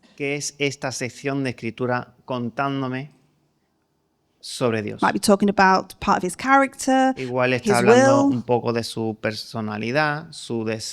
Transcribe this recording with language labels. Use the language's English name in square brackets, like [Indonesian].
[Spanish] ¿Qué es esta sección de escritura contándome sobre Dios? [English] Might be talking about part of His character, [Spanish] Igual [English] His [Spanish] está hablando [English] will, [Spanish] un poco de su personalidad, su